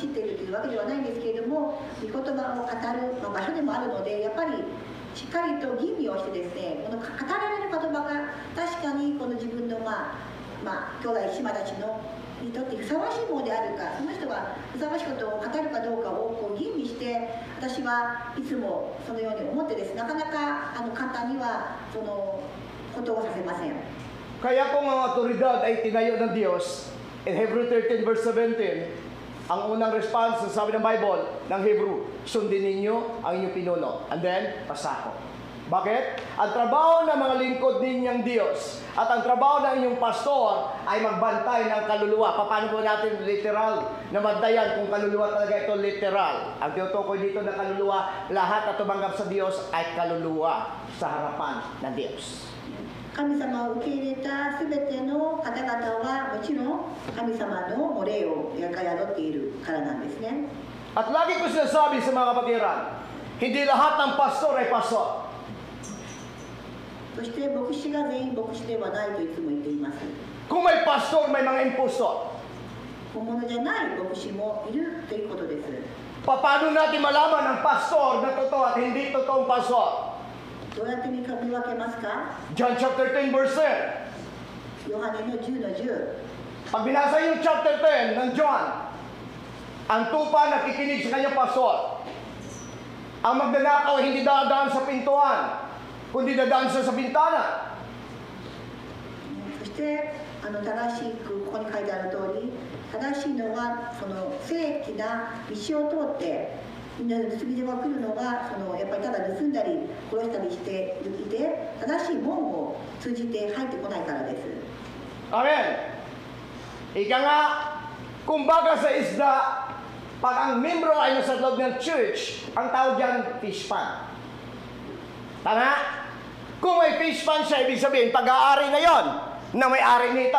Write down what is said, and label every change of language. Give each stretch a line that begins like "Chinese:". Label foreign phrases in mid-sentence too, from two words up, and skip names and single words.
Japanese: チっているというわけではないんですけれども、御言葉を語る、場所でもあるので、やっぱりしっかりと吟味をしてですね、この語られる言葉が確かにこの自分の兄弟姉妹たちのにとってふさわしいものであるか、その人がふさわしいことを語るかどうかをこう吟味して、私はいつもそのように思ってですね、なかなか簡単にはそのことをさせません。
Filipino: Kaya kung ang otoridad ay tinayo ng Diyos,
English: in Hebrew 13 verse 17,
Filipino: ang unang response sa sabi ng Bible, ng Hebrew, sundin ninyo ang inyong pinuno.
English: And then,
Filipino: pasako. Bakit? Ang trabaho ng mga lingkod ninyang Diyos at ang trabaho ng inyong pastor ay magbantay ng kaluluwa. Paano po natin literal na bantayan kung kaluluwa talaga ito literal? Ang tinutukoy dito na kaluluwa, lahat na tumanggap sa Diyos ay kaluluwa sa harapan ng Diyos.
Japanese: 神様を受け入れたすべての方々はもちろん神様の霊を宿っているからなんですね。
Filipino: At lagi ko sinasabi sa mga kapatiran, hindi lahat ng pastor ay pastor.
Japanese: そして牧師が全員牧師ではないといつも言っています。
Filipino: Kung may pastor, may mga impostor.
Japanese: 本物じゃない牧師もいるということです。
Filipino: Paano natin malaman ang pastor na totoo at hindi totoong pastor?
Japanese: どうやって見分けますか？
English: John chapter 10 verse 10.
Japanese: ヨハネの10の10。
Filipino: Pag binasa yung chapter 10 ng John, ang tupa nakikinig sa kanyang pastor. Ang magnanakaw hindi dadaan sa pintuan, kundi dadaan sa bintana.
Japanese: そして正しくここに書いてある通り、正しいのはその正規な道を通って盗み手が来るのはやっぱりただ盗んだり殺したりしていて正しい門を通じて入ってこないからです。
Filipino: Amen. Ika nga, kumbaga sa isda, pag ang membro ay nasa loob ng church, ang tawag dyan,
English: fish pan.
Filipino: Tama? Kung may
English: fish pan
Filipino: siya, ibig sabihin, pag-aari na yon na may-ari nito.